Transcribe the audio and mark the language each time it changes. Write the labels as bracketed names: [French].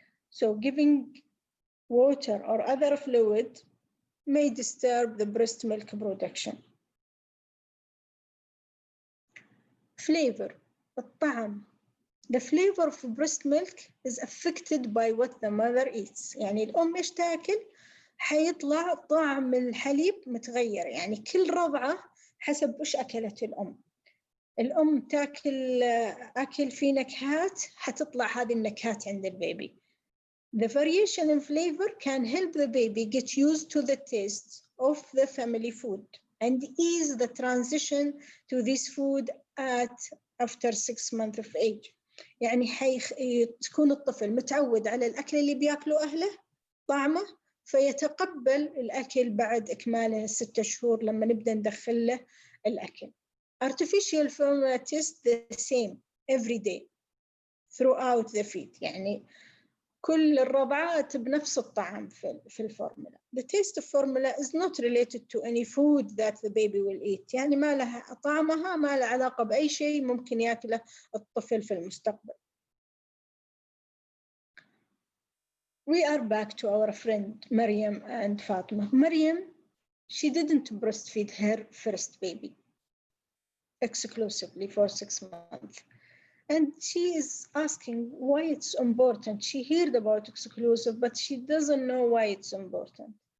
[English] So giving water or other fluid may disturb the breast milk production. Flavor, [Arabic] الطعم. [English] The flavor of breast milk is affected by what the mother eats. [Arabic] يعني الأم إيش تاكل حيطلع طعم الحليب متغير. يعني كل رضعة حسب إيش أكلت الأم. الأم تاكل أكل فيه نكهات حتطلع هذه النكهات عند البيبي. [English] The variation in flavor can help the baby get used to the taste of the family food and ease the transition to this food after 6 months of age. [Arabic] يعني تكون الطفل متعود على الأكل اللي بياكله أهله طعمه فيتقبل الأكل بعد إكماله 6 شهور لما نبدأ ندخل له الأكل. [English] Artificial formula taste the same every day throughout the feed. [Arabic] يعني كل الرضعات بنفس الطعم في الفورمولا. [English] The taste of formula is not related to any food that the baby will eat. [Arabic] يعني ما لها طعمها ما لها علاقة بأي شيء ممكن يأكله الطفل في المستقبل. [English] We are back to our friend Maryam and Fatima. Maryam, she didn't breastfeed her first baby exclusively for 6 months. And she is asking why it's important. She heard about exclusive, but she doesn't know why it's important.